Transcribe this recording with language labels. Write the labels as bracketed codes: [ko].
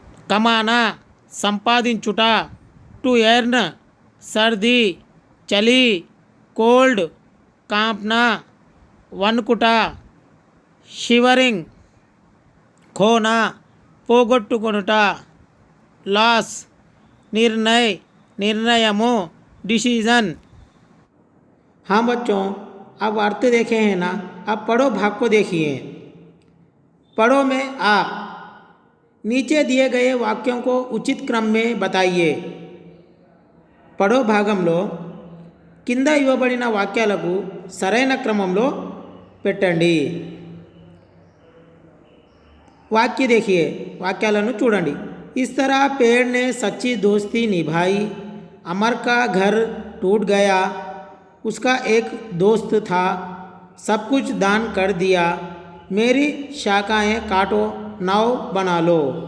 [te] కమానా సంపాదించుట, to earn సర్ది, చలి, cold కాంప్నా వణుకుట, shivering ఖోనా పోగొట్టుకొనుట, loss निर्णय निर्णयमो डिसीजन. [hi] हाँ बच्चों, अब अर्थ देखे हैं ना. अब पढ़ो भाग को देखिए. पढ़ो में आ. नीचे दिए गए वाक्यों को उचित क्रम में बताइए. [te] పడో భాగంలో కింద ఇవ్వబడిన వాక్యాలకు సరైన క్రమంలో పెట్టండి. [hi] वाक्य देखिए, [te] వాక్యాలను చూడండి. [hi] इस तरह पेड़ ने सच्ची दोस्ती निभाई. अमर का घर टूट गया. उसका एक दोस्त था, सब कुछ दान कर दिया. मेरी शाखाएं काटो, नाव बना लो.